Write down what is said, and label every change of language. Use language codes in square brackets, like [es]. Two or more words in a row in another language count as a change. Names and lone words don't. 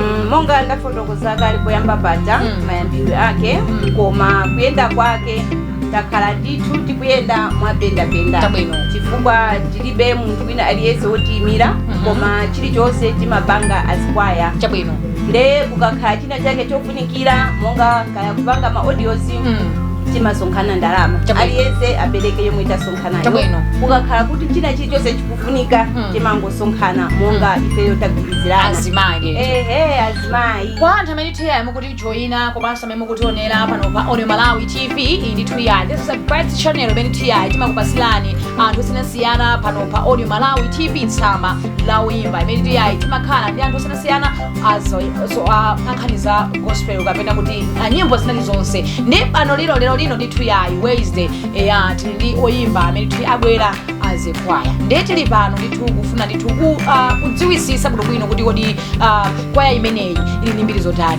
[ny] monga ndafotokoza kale poyamba paja mayambidwe ake koma kuyenda kwake takhala ndithu tikuyenda mwabendabenda chifukwa tilibe munthu wina aliyense wotiimira koma chilichonse timapanga azikwaya nde kukakhala china chake chofunikira monga kaya kupanga ma-audios timasonkhana ndalama aliyense apereke yomwe tasonkhanayo kukakhala kuti china chilichonse chikufunika timangosonkhana monga ifeyo tagwirizirana azimayi azimayi kwa anthu amene tiyayi mukuti joyina komanso amene mukutionera pano pa Audio Malawi TV. Iyi ndi tiyayi, [en] this is a bright channel [ny] imene tiyayi timakupasilani anthu osiyanasiyana pano pa Audio Malawi TV Tsamba la Uyimba imene tiyayi timakhala ndi anthu osiyanasiyana ankhani za gospel kapena kuti nyimbo zinali zonse. Ndi pano lero ndi tiyayi Wednesday tili ndi oyimba amene tili abwera azikwaya nde tili pano ndithu kufuna ndithu kudziwisisa bwino kuti kodi kwaya imeneyi ili ndi mbiri zotani.